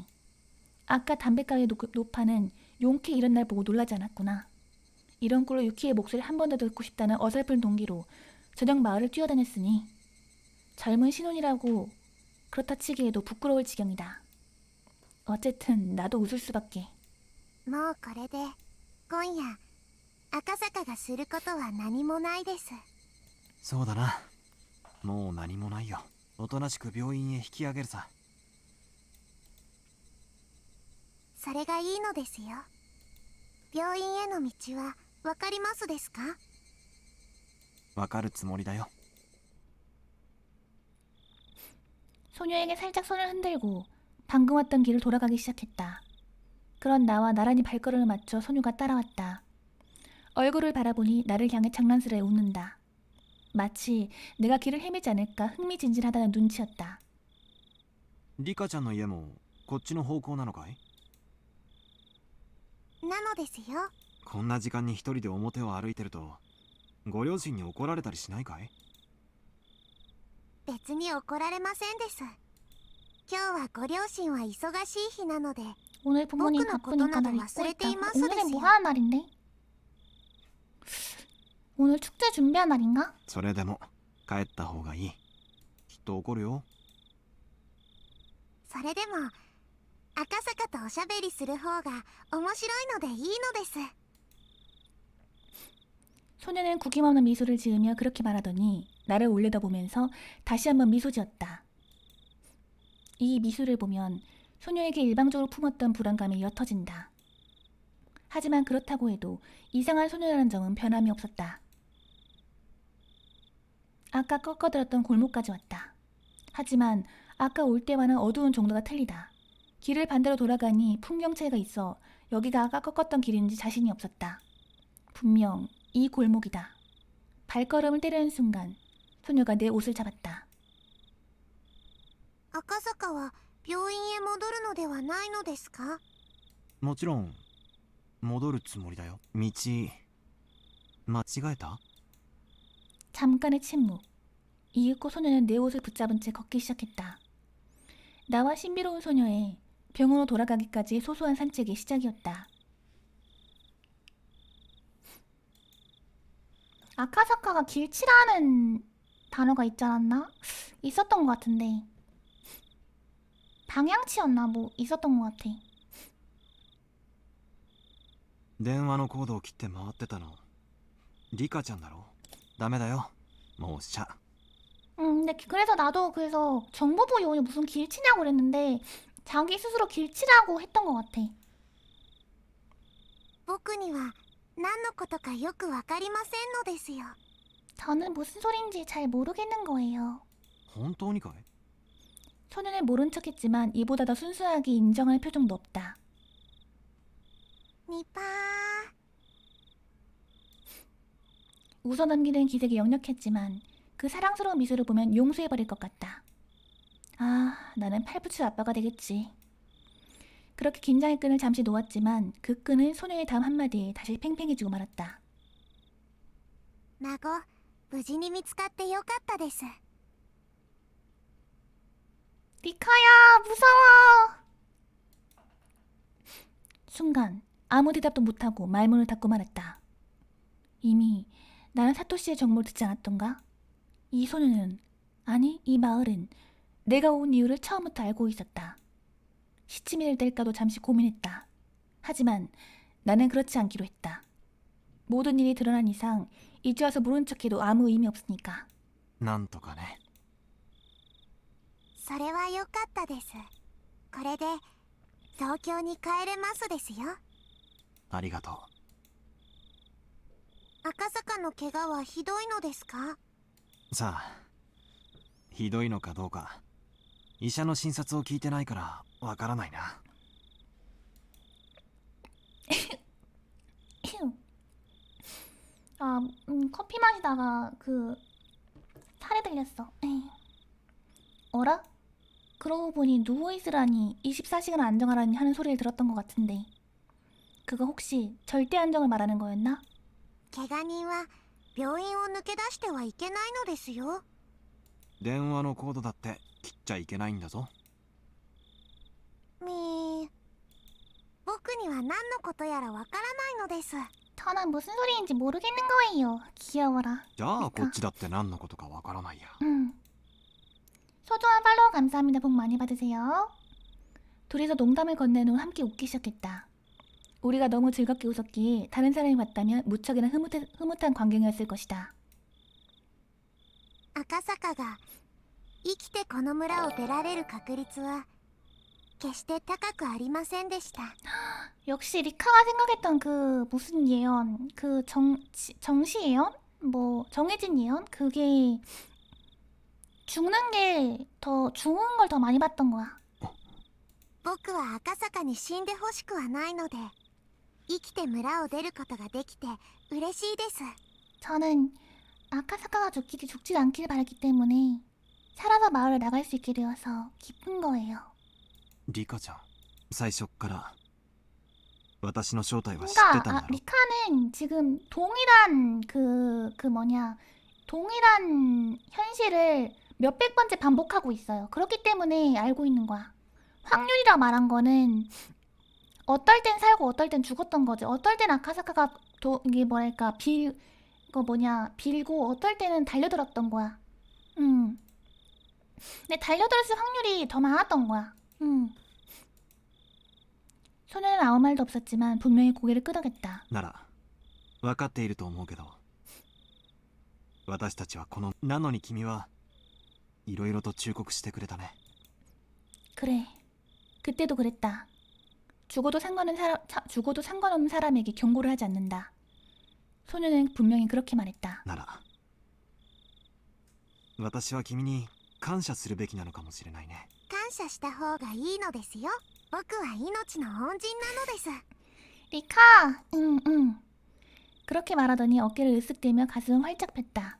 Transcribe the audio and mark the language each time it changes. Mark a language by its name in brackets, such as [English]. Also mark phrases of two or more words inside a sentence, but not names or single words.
[Korean] 아까 담배가게 노파는 용케 이런 날 보고 놀라지 않았구나. 이런 꼴로 유키의 목소리를 한 번 더 듣고 싶다는 어설픈 동기로 저녁 마을을 뛰어다녔으니 젊은 신혼이라고 그렇다 치기에도 부끄러울 지경이다. 어쨌든 나도 웃을 수밖에. [Japanese] もうこれで今夜赤坂がすることは何もないです。そうだなもう何もないよおとなしく病院へ引き上げるさそれがいいのですよ。病院への道はわかりますですか？わかるつもりだよ [Korean] 소녀에게 살짝 손을 흔들고 방금 왔던 길을 돌아가기 시작했다. 그런 나와 나란히 발걸음을 맞춰 소녀가 따라왔다. 얼굴을 바라보니 나를 향해 장난스레 웃는다. 마치 내가 길을 헤매지 않을까 흥미진진하다는 눈치였다. [Japanese] リカちゃんの家もこっちの方向なのかいなのですよ。こんな時間に一人で表を歩いてるとご両親に怒られたりしないかい別に怒られませんです。今日はご両親は忙しい日なので [Korean] 오늘 부모님 [Japanese] 僕の [Korean] 바쁘니까 날 [Japanese] ことなど [Korean] 잊고 [Japanese] 忘れて [Korean] 있다고. [Japanese] います [Korean] 오늘은 [Japanese] ですよ。 [Korean] 뭐 하는 날인데? 오늘 축제 준비한 날인가? [Japanese] それでも帰った方がいいきっと怒るよそれでも赤坂とおしゃべりする方が面白いのでいいのです。 [Korean] 소녀는 구김없는 미소를 지으며 그렇게 말하더니 나를 올려다보면서 다시 한번 미소 지었다. 이 미소를 보면 소녀에게 일방적으로 품었던 불안감이 옅어진다. 하지만 그렇다고 해도 이상한 소녀라는 점은 변함이 없었다. 아까 꺾어들었던 골목까지 왔다. 하지만 아까 올 때와는 어두운 정도가 틀리다. 길을 반대로 돌아가니 풍경 차이가 있어 여기가 아까 꺾었던 길인지 자신이 없었다. 분명 이 골목이다. 발걸음을 때리는 순간 소녀가 내 옷을 잡았다. [Japanese] 赤坂は病院へ戻るのではないのですか？もちろん戻るつもりだよ道間違えた？ [Korean] 잠깐의 침묵. 이윽고 소녀는 내 옷을 붙잡은 채 걷기 시작했다. 나와 신비로운 소녀의 병으로 돌아가기까지 소소한 산책이 시작이었다. 아카사카가 길치라는 단어가 있지 않았나? 있었던 것 같은데. 방향치였나? 뭐 있었던 것 같아. [Japanese] 電話のコードを切って回ってたのリカちゃんだろ？ダメだよもうおっしゃ。 [Korean] 근데 그래서 나도 그래서 정보부 요원이 무슨 길치냐고 그랬는데 자기 스스로 길치라고 했던 것 같아. [Japanese] 僕には何のことかよくわかりませんのですよ。 [Korean] 저는 무슨 소린지 잘 모르겠는 거예요. [Japanese] 本当にかい？ [Korean] 소녀는 모른 척했지만 이보다 더 순수하게 인정할 표정도 없다. [Japanese] ニパー [Korean] 웃어넘기는 기색이 역력했지만 그 사랑스러운 미소를 보면 용서해버릴 것 같다. 아, 나는 팔부치 아빠가 되겠지. 그렇게 긴장의 끈을 잠시 놓았지만 그 끈은 소녀의 다음 한마디에 다시 팽팽해지고 말았다. [Japanese] 孫、無事に見つかってよかったです。 [Korean] 리카야, 무서워! 순간 아무 대답도 못하고 말문을 닫고 말았다. 이미 나는 사토시의 정보를 듣지 않았던가? 이 소녀는, 아니 이 마을은 내가 온 이유를 처음부터 알고 있었다. 시치미를 뗄까도 잠시 고민했다. 하지만 나는 그렇지 않기로 했다. 모든 일이 드러난 이상 이제 와서 모른 척해도 아무 의미 없으니까. [Japanese] なんとかね。それはよかったです。これで東京に帰れますですよ。ありがとう。赤坂の怪我はひどいのですか？さあひどいのかどうか医者の診察を聞いてないからわからないな。 [Korean] 아, 커피 마시다가 살에 들렸어. 에이. 어라? 그러고 보니 누워있으라니 24시간 안정하라니 하는 소리를 들었던 것 같은데 그거 혹시 절대 안정을 말하는 거였나? [Japanese] 怪我人は病院を抜け出してはいけないのですよ。電話のコードだって切っちゃいけないんだぞ。みー、僕には何のことやらわからないのです。 [Korean] 저는 무슨 소리인지 모르겠는 거예요. 귀여워라. [Japanese] じゃあこっちだって何のことかわからないや。 [Korean] 소중한 팔로우 감사합니다. 복 많이 받으세요. 둘이서 농담을 건넨 후 함께 웃기 시작했다. 우리가 너무 즐겁게 웃었기에 다른 사람이 봤다면 무척이나 흐뭇한 광경이었을 것이다. [Japanese] 赤坂が生きてこの村を出られる確率は決して高くありませんでした。 [Korean] 역시 리카가 생각했던 무슨 예언, 정시 예언? 뭐 정해진 예언? 그게 죽는 게 더 죽은 걸 더 많이 봤던 거야. [Japanese] 僕は赤坂に死んでほしくはないので生きて村を出ることができて嬉しいです。 [Korean] 저는 아카사카가 죽지 않길 바랐기 때문에 살아서 마을을 나갈 수 있게 되어서 기쁜 거예요. [Japanese] リカちゃん最初から私の正体は知ってたんだ [Korean] 그러니까 [Japanese] ろ。 [Korean] 리카는 지금 동일한 동일한 현실을 몇백 번째 반복하고 있어요. 그렇기 때문에 알고 있는 거야. 확률이라 말한 거는 어떨 땐 살고 어떨 땐 죽었던 거지. 어떨 땐 아카사카가 이게 뭐랄까 빌고 어떨 때는 달려들었던 거야. 근데 달려들었을 확률이 더 많았던 거야. 소녀는 아무 말도 없었지만 분명히 고개를 끄덕였다. [Japanese] なら分かっていると思うけど私たちはこのなのに君はいろいろと忠告してくれたね。 [Korean] 그래. 그때도 그랬다. 죽어도 상관없는 사람에게 경고를 하지 않는다. 소녀는 분명히 그렇게 말했다. [Japanese] なら私は君に感謝するべきなのかもしれないね。感謝した方がいいのですよ。僕は命の恩人なのです。 [Korean] 리카! 응. 그렇게 말하더니 어깨를 으쓱대며 가슴을 활짝 폈다.